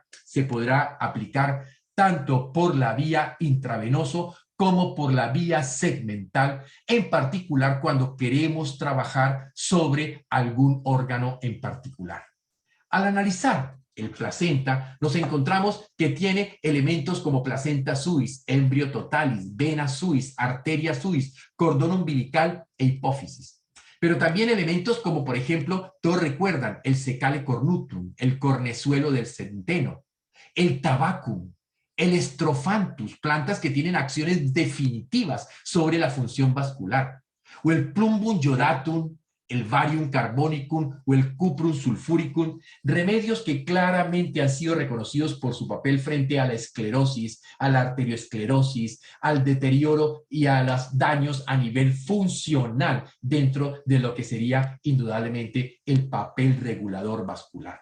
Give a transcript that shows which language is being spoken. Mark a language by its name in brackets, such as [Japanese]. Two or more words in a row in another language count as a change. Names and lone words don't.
[Spanish] Se podrá aplicar tanto por la vía intravenoso como por la vía segmental, en particular cuando queremos trabajar sobre algún órgano en particular. Al analizar el placenta, nos encontramos que tiene elementos como [Latin] placenta suis, embrio totalis, vena suis, arteria suis, [Spanish] cordón umbilical e hipófisis. Pero también elementos como, por ejemplo, todos recuerdan el [Latin] secale cornutum, [Spanish] el cornezuelo del centeno, el tabacum, el strophanthus, plantas que tienen acciones definitivas sobre la función vascular, o el [Latin] plumbum iodatum, [Spanish] el [Latin] Varium carbonicum [Spanish] o el [Latin] Cuprum sulfuricum, [Spanish] remedios que claramente han sido reconocidos por su papel frente a la esclerosis, a la arteriosclerosis, al deterioro y a los daños a nivel funcional dentro de lo que sería indudablemente el papel regulador vascular.